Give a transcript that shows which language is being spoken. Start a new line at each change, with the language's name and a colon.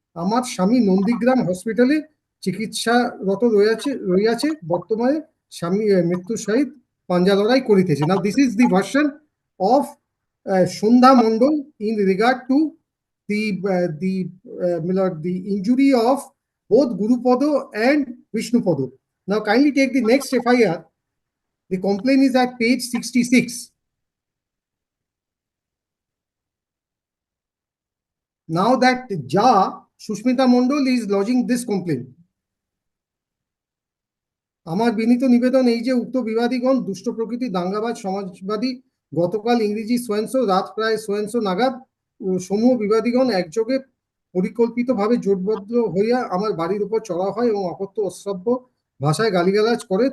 Bangla: আমার স্বামী নন্দীগ্রাম হসপিটালে চিকিৎসারত রইয়াছে, বর্তমানে স্বামী মৃত্যুর সহিত পাঞ্জা লড়াই করিতেছে।
English: Now this is the version of Sandhya Mondal in regard to the injury of both Gurupodo and Vishnupodo. Now kindly take the next FIR. The complaint is at page 66. Now that Sushmita Mondol is lodging this complaint.
Bangla: আমার বিনীত নিবেদন এই যে উক্ত বিবাদীগণ দুষ্ট প্রকৃতি দাঙ্গাবাজ সমাজবাদী গতকাল ইংরেজি সোয়েন্সো রাত প্রায় সোয়েন্সো নাগাদ সমূহ বিবাদীগণ একযোগে পরিকল্পিতভাবে জোটবদ্ধ হইয়া আমার বাড়ির উপর চড়া হয় এবং অকথ্য অশ্রাব্য ভাষায় গালিগালাজ করে।